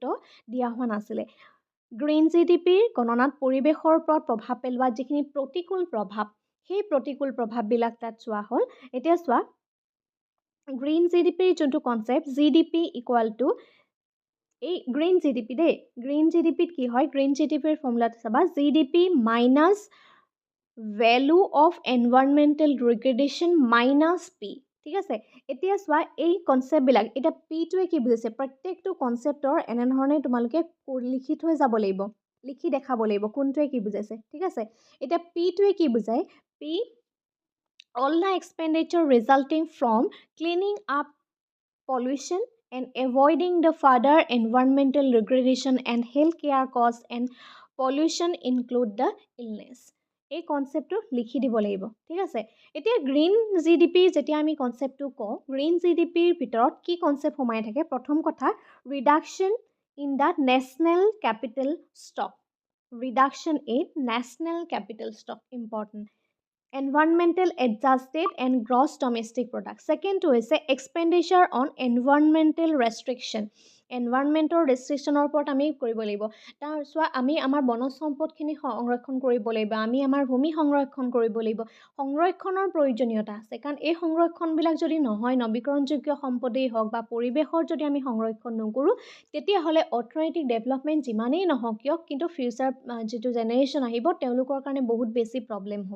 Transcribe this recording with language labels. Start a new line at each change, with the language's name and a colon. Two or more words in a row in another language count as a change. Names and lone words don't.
Assamese: দিয়া হোৱা নাছিলে
English: Green GDP
Assamese: গণনাত পৰিৱেশৰ ওপৰত প্ৰভাৱ পেলোৱা যিখিনি প্ৰতিকূল প্ৰভাৱ সেই প্ৰতিকূল প্ৰভাৱবিলাক তাত চোৱা হ'ল এতিয়া চোৱা
English: Green GDP
Assamese: যোনটো কনচেপ্ট GDP
English: equal to
Assamese: এই
English: Green GDP
Assamese: দেই
English: Green GDP
Assamese: কি হয়
English: Green GDP
Assamese: ফৰ্মুলাটো চাবা GDP
English: minus value of environmental degradation minus P.
Assamese: ঠিক আছে, এতিয়া চোৱা এই কনচেপ্টবিলাক, এতিয়া পিটোৱে কি বুজিছে, প্ৰত্যেকটো কনচেপ্টৰ এনেধৰণে তোমালোকে লিখি থৈ যাব লাগিব, লিখি দেখাব লাগিব কোনটোৱে কি বুজাইছে। ঠিক আছে, এতিয়া পিটোৱে কি বুজায়,
English: পি all the expenditure resulting from cleaning up pollution and avoiding the further environmental degradation and health care costs and pollution include the illness।
Assamese: এই কনচেপ্টটো লিখি দিব লাগিব। ঠিক আছে, এতিয়া
English: Green GDP
Assamese: যেতিয়া আমি কনচেপ্টটো কওঁ,
English: Green GDP
Assamese: ভিতৰত কি কনচেপ্ট সোমাই থাকে, প্ৰথম কথা
English: reduction in the national capital stock, reduction in national capital stock important, environmental adjusted and gross domestic product। second to হৈছে expenditure on environmental restriction,
Assamese: এনভাইৰনমেণ্টৰ ৰেষ্ট্ৰিকশ্যনৰ ওপৰত আমি কৰিব লাগিব। তাৰ চোৱা আমি আমাৰ বনজ সম্পদখিনি সংৰক্ষণ কৰিব লাগিব, আমি আমাৰ ভূমি সংৰক্ষণ কৰিব লাগিব, সংৰক্ষণৰ প্ৰয়োজনীয়তা আছে, কাৰণ এই সংৰক্ষণবিলাক যদি নহয়, নৱীকৰণযোগ্য সম্পদেই হওক বা পৰিৱেশৰ যদি আমি সংৰক্ষণ নকৰোঁ, তেতিয়াহ'লে অৰ্থনৈতিক ডেভেলপমেণ্ট যিমানেই নহওক কিয়, কিন্তু ফিউচাৰ যিটো জেনেৰেশ্যন আহিব তেওঁলোকৰ কাৰণে বহুত বেছি প্ৰব্লেম হ'ব।